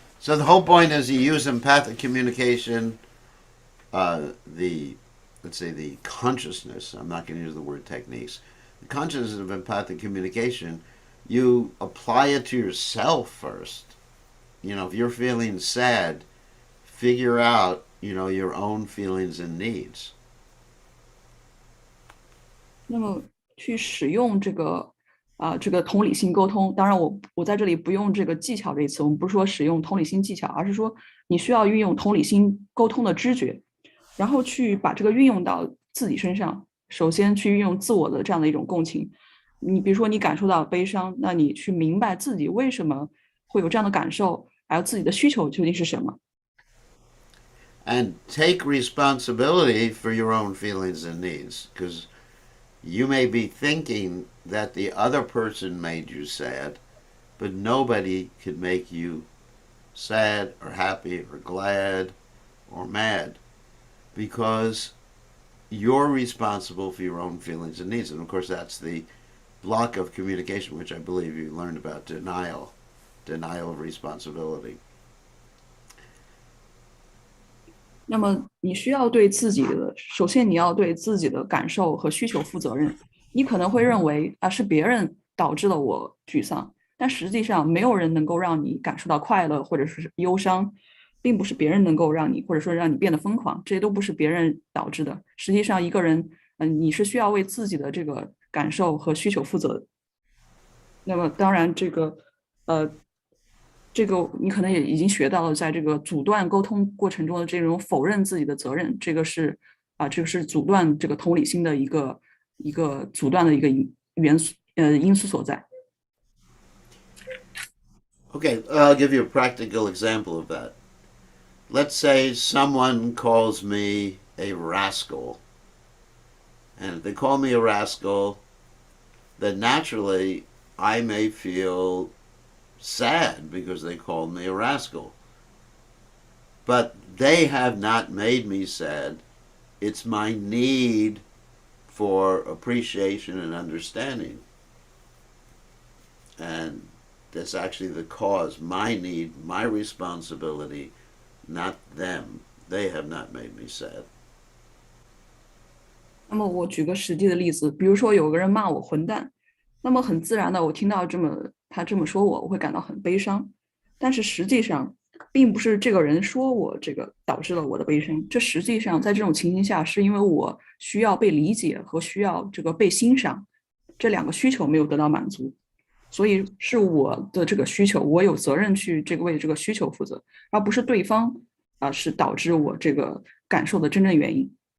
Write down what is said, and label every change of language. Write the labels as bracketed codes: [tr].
[en] So the whole point is you use empathic communication, let's say the consciousness, I'm not going to use the word techniques, the consciousness of empathic communication, you apply it to yourself first. If you're feeling sad, figure out, your own feelings and needs. [zh] 那么去使用这个同理心沟通，当然我在这里不用这个技巧这一词，我们不是说使用同理心技巧，而是说你需要运用同理心沟通的知觉，然后去把这个运用到自己身上。首先去运用自我的这样的一种共情。你比如说你感受到悲伤，那你去明白自己为什么会有这样的感受，还有自己的需求究竟是什么。 [en] And take responsibility for your own feelings and needs, because you may be thinking that the other person made you sad, but nobody could make you sad or happy or glad or mad, because you're responsible for your own feelings and needs. And of course, that's the block of communication, which I believe you learned about, denial of responsibility. [zh] 那么你需要对自己的，首先你要对自己的感受和需求负责任。你可能会认为是别人导致了我沮丧，但实际上没有人能够让你感受到快乐或者是忧伤，并不是别人能够让你或者说让你变得疯狂，这些都不是别人导致的。实际上一个人，你是需要为自己的这个感受和需求负责的。那么当然这个你可能也已经学到了，在这个阻断沟通过程中的这种否认自己的责任，这个是阻断这个同理心的一个阻断的一个因素所在。 [en] Okay, I'll give you a practical example of that. Let's say someone calls me a rascal. And if they call me a rascal, then naturally I may feel sad because they called me a rascal. But they have not made me sad. It's my need for appreciation and understanding. And that's actually the cause, my need, my responsibility, not them. They have not made me sad. [zh] 那么我举个实际的例子，比如说有个人骂我混蛋，那么很自然的，我听到他这么说我会感到很悲伤。但是实际上，并不是这个人说我这个导致了我的悲伤，这实际上在这种情形下，是因为我需要被理解和需要这个被欣赏这两个需求没有得到满足，所以是我的这个需求，我有责任去为这个需求负责，而不是对方是导致我这个感受的真正原因。